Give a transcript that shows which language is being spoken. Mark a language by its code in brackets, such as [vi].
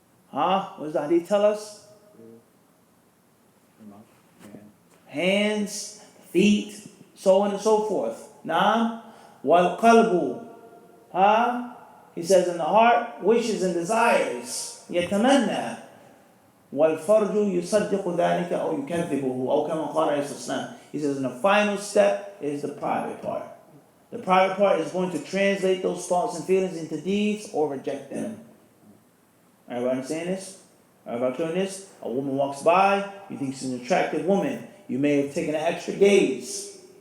[en] What does the hadith tell us? Hands, feet, so on and so forth. Naam. [ar] Wal qalbu. [en] He says in the heart, wishes and desires. [ar] يتمنى والفرج يصدق ذلك أو يكذبه أو كما قال عليه الصلاة. [en] He says, and the final step is the private part. The private part is going to translate those thoughts and feelings into deeds or reject them. Everybody understand this? Everybody clear on this? A woman walks by, you think she's an attractive woman. You may have taken an extra gaze.